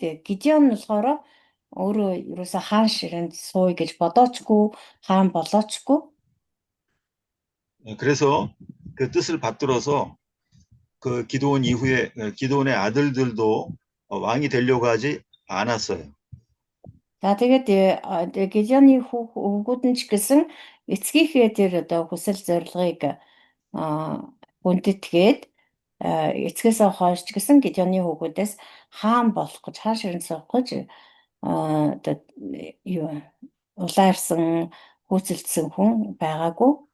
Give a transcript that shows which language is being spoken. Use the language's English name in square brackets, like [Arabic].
[Mongolian] Тэгээ Гидеон нь болохоор өөрөө ерөөсө хаан ширээнд сууя гэж бодоочгүй, хаан болоочгүй. [Korean] 그래서 그 뜻을 받들어서 그 기드온 이후에 기드온의 아들들도 왕이 되려고 하지 않았어요. [Mongolian] За тэгээд Гидеоны хүүгүүд нь ч гэсэн эцгийнхээ тэр одоо хүсэл зорилгыг хүндэтгээд эцгээсээ хойш ч гэсэн Гидеоны хүүгүүдээс хаан болох гэж, хаан ширээнд суух гэж одоо юу улаарсан, хөөцөлдсөн хүн байгаагүй.